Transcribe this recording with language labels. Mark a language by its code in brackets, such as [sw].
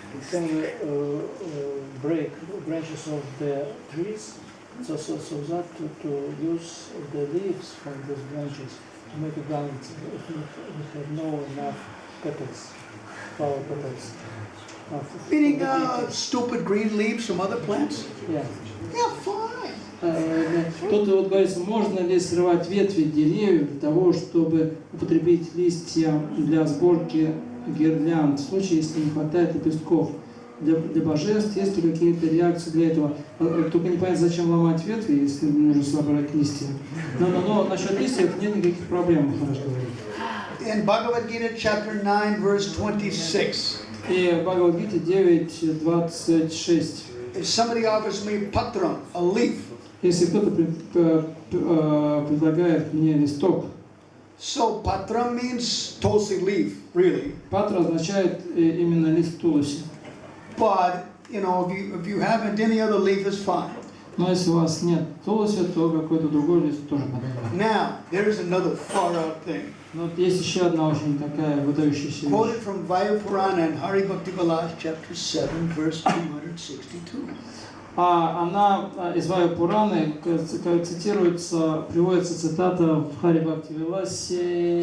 [en] Can we break branches of the trees so that to use the leaves from those branches to make a garland if we have no enough petals, flower petals? Meaning stupid green leaves from other plants? Yeah. Yeah, fine. [ru] Тут вот говорится, можно ли срывать ветви деревьев для того, чтобы употребить листья для сборки гирлянд, в случае, если не хватает лепестков для божеств, есть ли какие-то реакции для этого? Только не понятно, зачем ломать ветви, если нужно собрать листья. Но насчет листьев нет никаких проблем, Махараш говорит. [en] In Bhagavad Gita chapter 9 verse 26. [ru] И в Бхагавад-гите 9:26. [en] If somebody offers me patram, a leaf. [ru] Если кто-то предлагает мне листок. [en] So patra means tulsi leaf, really. [ru] Патра означает именно лист туласи. [en] But you know, if you haven't any other leaf, is fine. [ru] Но если у вас нет туласи, то какой-то другой лист тоже подойдет. [en] Now there is another far out thing. [ru] Но вот есть еще одна очень такая выдающаяся вещь. [en] Quoted from Vayu Purana and Hari Bhakti Vilas, chapter 7, verse 262. [ru] Она из Ваю Пураны цитируется, приводится цитата в Хари Бхакти Виласе